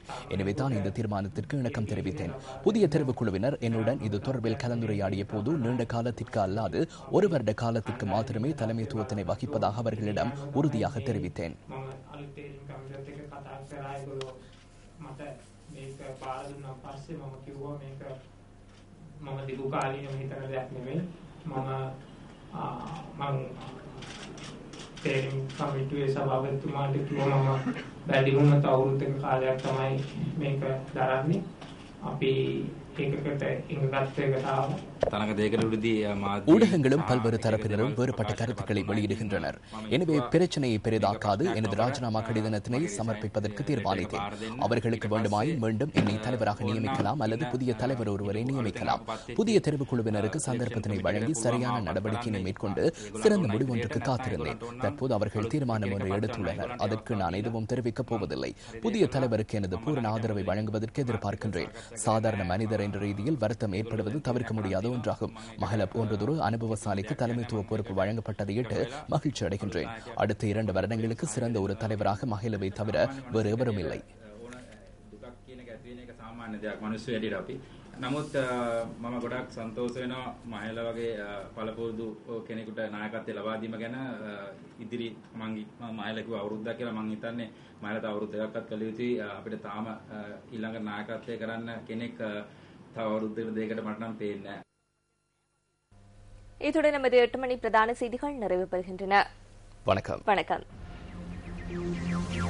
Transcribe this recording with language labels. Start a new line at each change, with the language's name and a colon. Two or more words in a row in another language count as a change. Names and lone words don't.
Tamil: எனவே தான் இந்த தீர்மானத்திற்கு இணக்கம் தெரிவித்தேன். புதிய தெரிவுக்குழுவினர் என்னுடன் இது தொடர்பில் கலந்துரையாடிய போது நீண்ட காலத்திற்கு அல்லாது 1 வருட காலத்திற்கு மாத்திரமே தலைமைத்துவத்தினை வகிப்பதாக அவர்களிடம் உறுதியாக தெரிவித்தேன்.
Sinhala: මේක බාර දුන්නා පස්සේ මම කිව්වා මේක මම දීර්ඝ කාලීනව හිතන දෙයක් නෙවෙයි මම තේරීම් කමිටුවේ සභාපතිතුමාට කිව්වා මම වැඩිම අවුරුද්දක කාලයක් තමයි මේක දරන්නේ අපි ඒකකට ඉංග්‍රීසියට ආව
Tamil: ஊடகங்களும் பல்வேறு தரப்பினரும் வேறுபட்ட கருத்துக்களை வெளியிடுகின்றனர். எனவே பிரச்சனையை பெரிதாக்காது எனது ராஜினாமா கடிதத்தினை சமர்ப்பிப்பதற்கு தீர்மானித்தேன். அவர்களுக்கு வேண்டுமாயின் மீண்டும் என்னை தலைவராக நியமிக்கலாம் அல்லது புதிய தலைவர் ஒருவரை நியமிக்கலாம். புதிய தெரிவுக்குழுவினருக்கு சந்தர்ப்பத்தினை வழங்கி சரியான நடவடிக்கையை மேற்கொண்டு சிறந்த முடிவொன்றுக்கு காத்திருந்தேன். தற்போது அவர்கள் தீர்மானம் ஒன்றை எடுத்துள்ளனர். அதற்கு நான் எதுவும் தெரிவிக்கப் போவதில்லை. புதிய தலைவருக்கு எனது பூரண ஆதரவை வழங்குவதற்கு எதிர்பார்க்கின்றேன். சாதாரண மனிதர் என்ற ரீதியில் வருத்தம் ஏற்படுவது தவிர்க்க முடியாத ஒன்றாகும். மகள போன்றதொரு அனுபவசாலிக்கு தலைமைத்துவ பொறுப்பு வழங்கப்பட்டதையிட்டு மகிழ்ச்சி அடைகின்றேன். அடுத்த 2 வருடங்களுக்கு சிறந்த ஒரு தலைவராக மகிழவை தவிர வேறு எவரும் இல்லை.
Sinhala: නමුත් මම ගොඩක් සන්තෝෂ වෙනවා මහේල වගේ පළපුරුදු කෙනෙකුට නායකත්වය ලබා දීම ගැන ඉදිරි මම මහේල කිව්ව අවුරුද්දක් කියලා මම හිතන්නේ මහේල තව අවුරුදු දෙකක්වත් කළ යුතුයි අපිට තාම ඊළඟ නායකත්වය කරන්න කෙනෙක් තව අවුරුද්දකට දෙකකට මට නම් පේන්නේ නැහැ.
Tamil: இத்துடன் நமது 8 மணி பிரதான செய்திகள் நிறைவு பெறுகின்றன. வணக்கம். வணக்கம்.